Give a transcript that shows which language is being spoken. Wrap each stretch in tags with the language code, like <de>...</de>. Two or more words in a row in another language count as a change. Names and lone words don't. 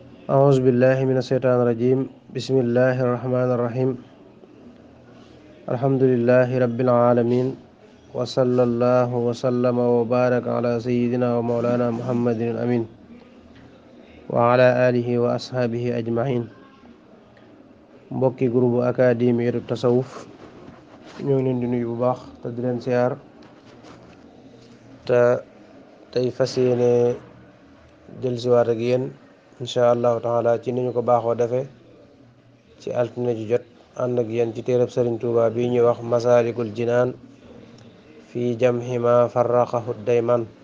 <ar>أعوذ بالله من الشيطان الرجيم بسم الله الرحمن الرحيم الحمد لله رب العالمين وصلى الله وسلم وبارك على سيدنا ومولانا محمد الأمين وعلى آله وأصحابه أجمعين</ar> <wo>mbokki groupe académie tasawuf ñoo ngi leen di nuyu bu baax te di leen siyaar te tey fas yéene dellusiwaat ak yéen</wo> <ar>إن شاء الله تعالى</ar> <wo>ci ni ñu ko baaxoo defee ci altine ji jot ànd ak yéen ci téereb Sëriñ Tuuba bi ñuy wax Masaalikul Jinaan fii jamhi ma farraqahu dayman</wo>